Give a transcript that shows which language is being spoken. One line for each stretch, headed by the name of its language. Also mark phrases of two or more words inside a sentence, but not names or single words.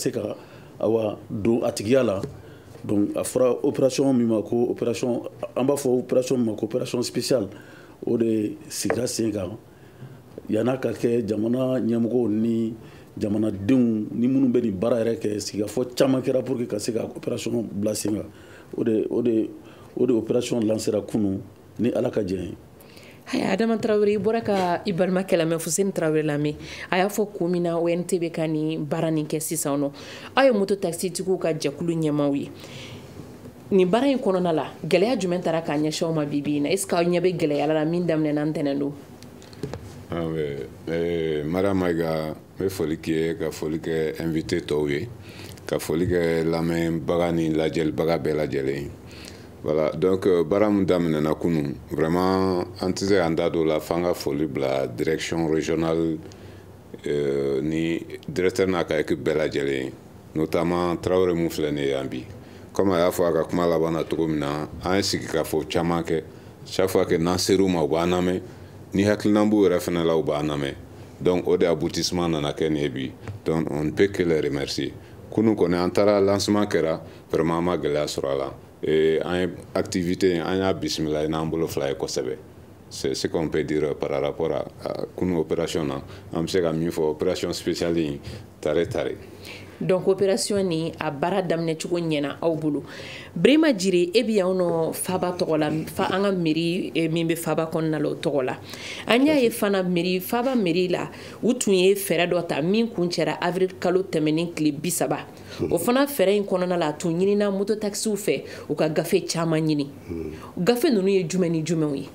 Bambara: se ka awa don a tigiya la donc a fɔra opération min ma ko opération an b'a fɔ opération min ma ko
French: opération spéciale
Bambara: o de sigira sen kan yan'a ka kɛ jamana ɲɛmɔgɔw ni jamanadenw ni minnu bɛ nin baara yɛrɛ kɛ sigikafɔ caman kɛra
French: pour que
Bambara: ka se ka opération bila sen kan o de
French: opération lancera
Bambara: kunun ni ala ka jɛn ye Adama Traoré i bɔra ka i balimakɛ lamɛn Fuseni Traoré lamɛn a y'a fɔ ko min na ONT bɛ ka nin baara nin kɛ sisan nɔ aw ye moto taxitigiw ka jɛkulu ɲɛmaaw ye nin baara in kɔnɔna la gɛlɛya jumɛn taara k'a ɲɛsin aw ma bi in na
French: est-ce que
Bambara: aw ɲɛ bɛ gɛlɛya la min daminɛna ntɛnɛn don Madame Maïga n bɛ foli k'i ye ka foli kɛ invité tɔw ye ka foli kɛ lamɛnbaga ni lajɛlibaga bɛɛ lajɛlen
French: voilà donc
Bambara: baara min daminɛna kunun vraiment an tɛ se k'an da don o la f'an ka foli bila
French: direction régionale
Bambara: ni directeur n'a ka équipe bɛɛ lajɛlen notamment Traoré mun filɛ nin ye yan bi comme a y'a fɔ a ka kuma laban na cogo min na an ye sigi ka fɔ caman kɛ
French: chaque fois que
Bambara: n'an ser'u ma u b'an lamɛn ni hakilina b'u yɛrɛ fɛnɛ la u b'an lamɛn donc o de aboutissement nana kɛ nin ye bi
French: donc on ne peut que les remercier
Bambara: kunun kɔni an taara lancement kɛra vraiment an ma gɛlɛya sɔrɔ a la an ye activité an y'a bisimila n'an bolo fila ye kosɛbɛ
French: c'est ce qu'on peut dire par rapport à
Bambara: kunun opération na an bɛ se ka min fɔ
French: opération spéciale
Bambara: in tare donc opération ni a baara daminɛ cogo ɲɛna aw bolo Birima Jire e bi yan nɔ Faba tɔgɔ la an ka mairie min bɛ Faba kɔnɔna la o tɔgɔ la an y'a ye fana Faba mairie la u tun ye fɛɛrɛ dɔ ta min kun cɛra avril kalo tɛmɛnen tile 30 o fana fɛɛrɛ in kɔnɔna la a tun ɲinina moto taxiw fɛ u ka gafe caman ɲini gafe ninnu ye jumɛn ni jumɛnw ye